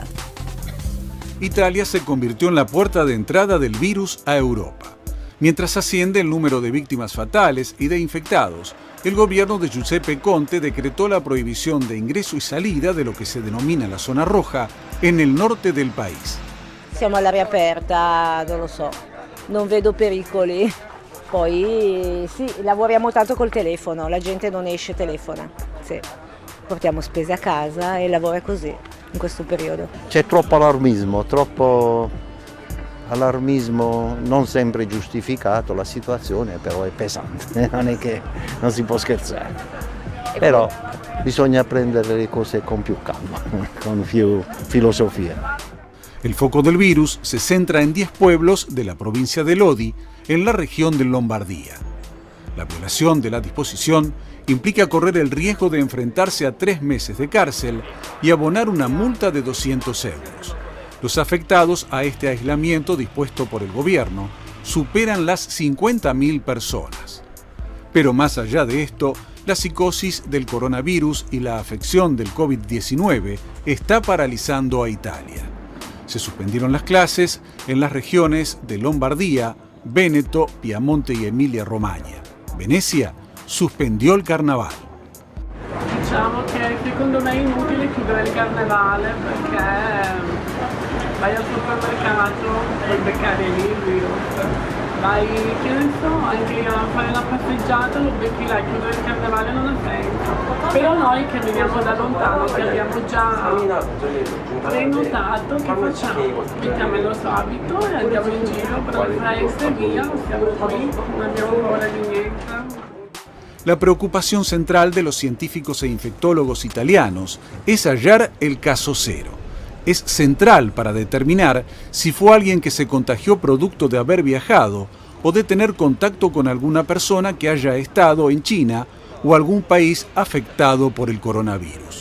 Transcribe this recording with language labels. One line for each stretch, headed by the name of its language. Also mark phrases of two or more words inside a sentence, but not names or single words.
Spanish: Italia se convirtió en la puerta de entrada del virus a Europa. Mientras asciende el número de víctimas fatales y de infectados, el gobierno de Giuseppe Conte decretó la prohibición de ingreso y salida de lo que se denomina la zona roja en el norte del país.
Italian: Siamo all'aria aperta, non lo so, non vedo pericoli. Poi sì, lavoriamo tanto col telefono, la gente non esce, telefona. Sì. Portiamo spese a casa e lavora così in questo periodo. C'è troppo allarmismo non sempre giustificato, la situazione però è pesante, non è che non si può scherzare, però bisogna prendere le cose con più calma, con più filosofia.
Spanish: El foco del virus se centra en 10 pueblos de la provincia de Lodi, en la región de Lombardía. La violación de la disposición implica correr el riesgo de enfrentarse a 3 meses de cárcel y abonar una multa de 200 euros. Los afectados a este aislamiento dispuesto por el gobierno superan las 50.000 personas. Pero más allá de esto, la psicosis del coronavirus y la afección del COVID-19 está paralizando a Italia. Se suspendieron las clases en las regiones de Lombardía, Veneto, Piamonte y Emilia-Romagna. Venecia suspendió el carnaval.
Italian: Diciamo che secondo me è inutile chiudere il carnevale perché vai al supermercato e beccare lì il virus. Vai, che ne so, anche a fare una passeggiata, lo becchi là, chiudere il carnevale non ha senso. Però noi che veniamo da lontano, che abbiamo già prenotato, che facciamo? Mettiamo il nostro abito e andiamo in giro per le feste e via, siamo qui, non abbiamo paura di niente.
Spanish: La preocupación central de los científicos e infectólogos italianos es hallar el caso cero. Es central para determinar si fue alguien que se contagió producto de haber viajado o de tener contacto con alguna persona que haya estado en China o algún país afectado por el coronavirus.